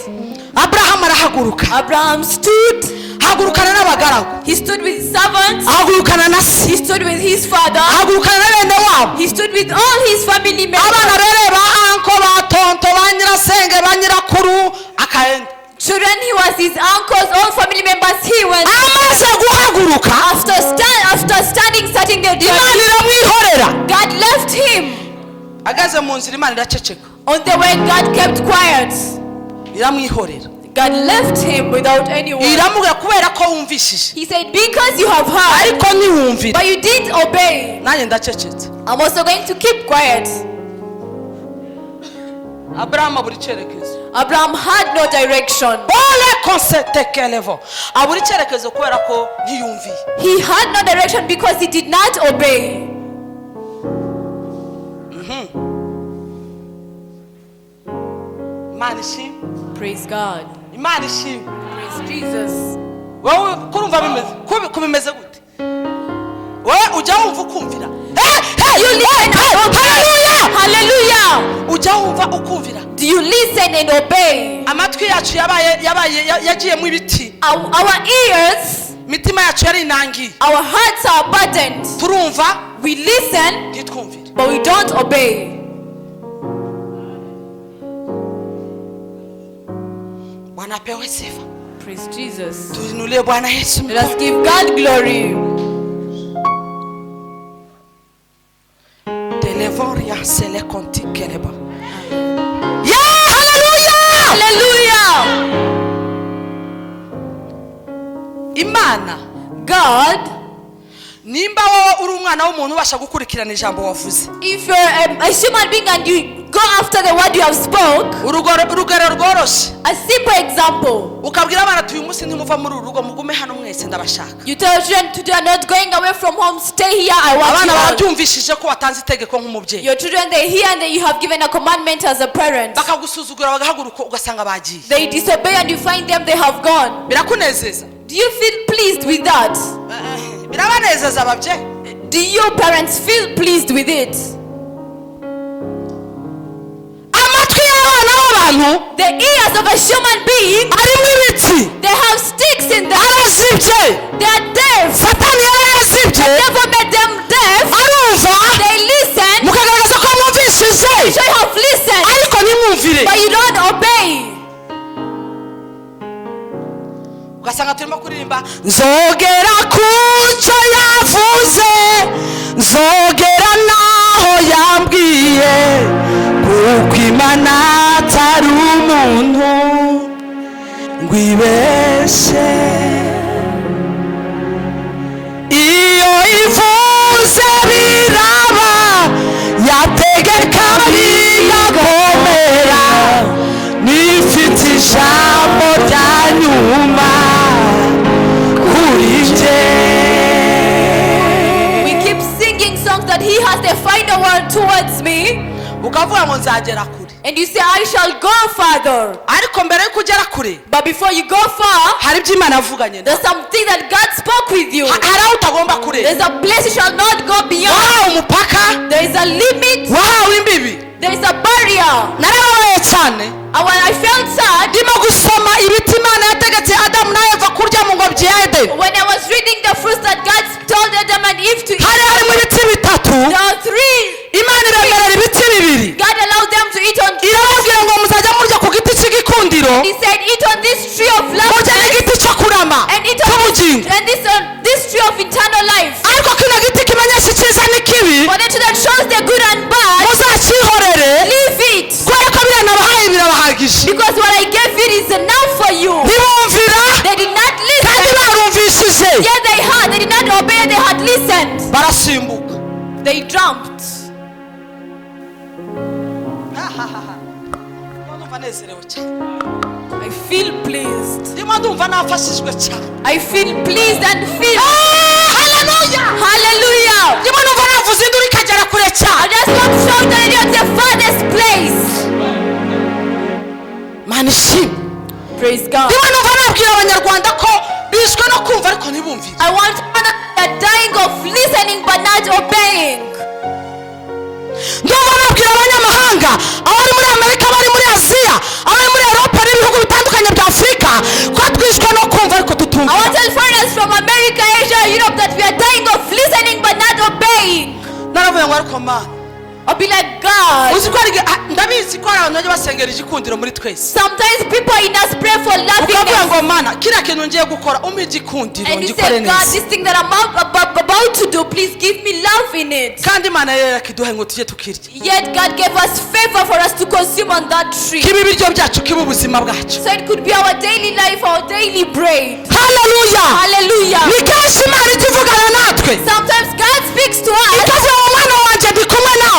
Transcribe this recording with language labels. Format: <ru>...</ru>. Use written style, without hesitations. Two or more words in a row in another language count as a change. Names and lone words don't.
<rw>Abraham arahaguruka.</rw> <en>Abraham stood.</en> <rw>Hagurukana n'abagaragu.</rw> <en>He stood with his servants.</en> <rw>Hagurukana na se.</rw> <en>He stood with his father.</en> <rw>Hagurukana na bene wabo.</rw> <en>He stood with all his family members.</en> <rw>Abana rere ba anko ba tonto ba nyirasenge ba nyirakuru akaenda.</rw> <en>Children, he was his uncles, all family members. He went.</en> <rw>Amaze guhaguruka.</rw> <en>After starting the journey,</en> <rw>Imana iramwihorera.</rw> <en>God left him.</en> <rw>Agaze mu nzira Imana iraceceka.</rw> <en>On the way, God kept quiet.</en> <rw>Iramwihorera.</rw> <en>God left him without anyone.</en> <rw>Iramubwira kubera ko wumvishije.</rw> <en>He said, because you have heard,</en> <rw>Ariko ntiwumvira.</rw> <en>but you didn't obey,</en> <rw>Nanjye ndacecetse.</rw> <en>I'm also going to keep quiet.</en> <rw>Abraham abura icyerekezo.</rw> <en>Abraham had no direction. Ole konsetekelevo.</en> <rw>Abura icyerekezo kubera ko ntiyumviye.</rw> <en>He had no direction because he did not obey.</en> <rw>Imana ishimwe.</rw> <en>Praise God.</en> <rw>Imana ishimwe.</rw> <en>Praise Jesus.</en> <rw>Wowe kurumva bimeze kubimeze gute? Wowe ujya wumva ukumvira.</rw> <en>You listen and obey. Hallelujah.</en> <rw>Ujya wumva ukumvira.</rw> <en>Do you listen and obey?</en> <rw>Amatwi yacu yagiye mu ibiti.</rw> <en>Our ears,</en> <rw>Mitima yacu yari inangiye.</rw> <en>our hearts are burdened.</en> <rw>Turumva,</rw> <en>We listen,</en> <rw>ntitwumvire.</rw> <en>but we don't obey.</en> <sw>Bwana apewe sifa.</sw> <en>Praise Jesus.</en> <sw>Tuinulie Bwana Yesu.</sw> <en>Let us give God glory. Televoria sele kontikeleba. Hallelujah.</en> <rw>Imana,</rw> <en>God,</en> <rw>nimba wowe uri umwana w'umuntu ubasha gukurikirana ijambo wavuze.</rw> <en>if you're a human being and you go after the word you have spoke,</en> <rw>Urugero rworoshe.</rw> <en>a simple example.</en> <rw>Ukabwira abana ati uyu munsi ntimuva muri uru rugo mugume hano mwese ndabashaka.</rw> <en>You tell children today are not going away from home, stay here, I want</en> <rw>Abana</rw> <en>you all.</en> <rw>barabyumvishije ko watanze itegeko nk'umubyeyi.</rw> <en>Your children, they hear and you have given a commandment as a parent.</en> <rw>Bakagusuzugura bagahaguruka ugasanga bagiye.</rw> <en>They disobey and you find them, they have gone.</en> <rw>Birakunezeza.</rw> <en>Do you feel pleased with that?</en> <rw>Birabanezeza ababyeyi.</rw> <en>Do your parents feel pleased with it?</en> <rw>Amatwi y'abana b'abantu</rw> <en>The ears of a human being,</en> <rw>arimo ibiti.</rw> <en>they have sticks in them.</en> <rw>Arazibye.</rw> <en>They are deaf.</en> <rw>Satani yarazibye.</rw> <en>The devil made them deaf.</en> <rw>Arumva.</rw> <en>They listen.</en> <rw>Mukagaragaza ko mwumvishije.</rw> <en>So you have listened,</en> <rw>Ariko ntimwumvire.</rw> <en>but you don't obey.</en> <rw>ugasanga turimo kuririmba nzogera kucyo yavuze, nzogera naho yambwiye, kuko Imana atari umuntu ngo ibeshe. Iyo ivuze biraba, yategeka bigakomera, nifite ijambo rya nyuma kuri nje.</rw> <en>We keep singing songs that he has the final word towards me.</en> <rw>Ukavuga ngo nzagera kure.</rw> <en>And you say, I shall go farther.</en> <rw>Ariko mbere yo kugera kure,</rw> <en>But before you go far,</en> <rw>hari ibyo Imana yavuganye.</rw> <en>there's something that God spoke with you.</en> <rw>Hari aho utagomba kure.</rw> <en>There's a place you shall not go beyond.</en> <rw>Wahawe umupaka,</rw> <en>There is a limit.</en> <rw>wahawe imbibi.</rw> <en>There is a barrier.</en> <rw>Narababaye cyane.</rw> <en>And when I felt sad,</en> <rw>ndimo gusoma ibiti Imana yategetse Adamu na Eva kurya mu ngobyi ya Edeni.</rw> <en>when I was reading the fruits that God told Adam and Eve to eat,</en> <rw>Hari harimo ibiti bitatu.</rw> <en>there are three.</en> <rw>Imana iremerera ibiti bibiri.</rw> <en>God allowed them to eat on.</en> <rw>Irababwira ngo muzajya murya ku giti cy'igikundiro,</rw> <en>He said, eat on this tree of</en> <rw>murya</rw> <en>life</en> <rw>n'igiti cyo kurama</rw> <en>and eat on</en> <rw>cy'ubugingo.</rw> <en>and this tree of eternal life.</en> <rw>Ariko kino giti kimenyesha icyiza n'ikibi,</rw> <en>For the tree that shows the good and bad,</en> <rw>muzacyihorere,</rw> <en>leave it.</en> <rw>kubera ko biriya nabahaye birabahagije.</rw> <en>Because what I gave it is enough for you.</en> <rw>Ntibumvira</rw> <en>They did not</en> <rw>kandi</rw> <en>listen.</en> <rw>barumvishije,</rw> <en>Yet they heard. They did not obey. They had listened.</en> <rw>barasimbuka.</rw> <en>They jumped.</en> <rw>Ndumva nezerewe cyane.</rw> <en>I feel pleased.</en> <rw>Ndimo ndumva nafashijwe cyane.</rw> <en>I feel pleased and feel. Hallelujah. Hallelujah.</en> <rw>Ndimo numva navuze induru ikagera kure</rw> <en>I</en> <rw>cyane.</rw> <en>just want to shout that you're the farthest place.</en> <rw>Mana ishimwe.</rw> <en>Praise God.</en> <rw>Ndimo numva nabwira Abanyarwanda ko bishwe no kumva ariko ntibumvire.</rw> <en>I want to know that they're dying of listening but not obeying.</en> <rw>Ndumva nabwira abanyamahanga, abari muri Amerika, abari muri Aziya, abari muri Europa n'ibihugu bitandukanye bya Afurika, ko twishwe no kumva ariko</rw> <en>I</en> <rw>tutumva.</rw> <en>want to tell foreigners from America, Asia, Europe that we are dying of listening but not obeying.</en> <rw>Naravuye ngo ariko Mana,</rw> <en>I'll be like, God.</en> <rw>uzi ko ndabizi ko hari abantu bajya basengera igikundiro muri twese.</rw> <en>Sometimes people in us pray for</en> <rw>Ukavuga</rw> <en>laughing.</en> <rw>ngo Mana, kiriya kintu ngiye gukora umpe igikundiro</rw> <en>And you</en> <rw>ngikore</rw> <en>say, God,</en> <rw>neza.</rw> <en>this thing that I'm about to do, please give me love in it.</en> <rw>Kandi Imana yari yakiduhaye ngo tujye tukirya.</rw> <en>Yet God gave us favor for us to consume on that tree.</en> <rw>Kibe ibiryo byacu, kibe ubuzima bwacu.</rw> <en>So it could be our daily life, our daily bread. Hallelujah. Hallelujah.</en> <rw>Ni kenshi Imana ijya ivugana natwe.</rw> <en>Sometimes God speaks to us.</en> <rw>Ikavuga ngo mwana wanjye ndi kumwe nawe.</rw>